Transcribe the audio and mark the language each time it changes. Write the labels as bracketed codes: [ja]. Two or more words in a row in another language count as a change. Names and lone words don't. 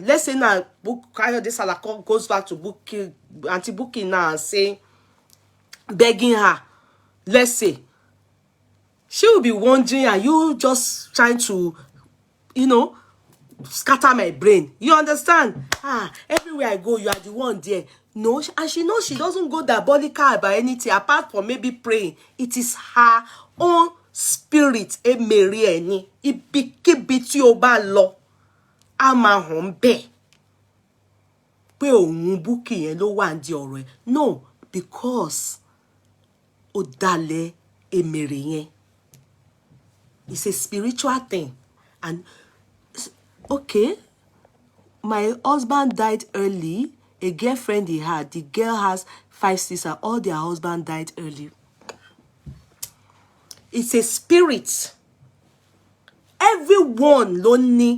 [en] Let's say now, Kayode Salako goes back to Buki, Auntie Buki now and saying, begging her, let's say, she will be wondering, and you just trying to, scatter my brain. You understand? Everywhere I go, you are the one there. No, and she knows she doesn't go diabolical about anything apart from maybe praying. It is her own spirit. [yo] Ibikíbi tí ó bá lọ, a máa hàn bẹ́ẹ̀ pé òun Bukky yẹn ló wà ní ọ̀rọ̀ ẹ̀. [en] No, because [yo] ó dalẹ̀ èmèrè yẹn. [en] It's a spiritual thing. And okay, my husband died early. A girlfriend he had, the girl has 5 sisters. All their husband died early. It's a spirit. Everyone lonely.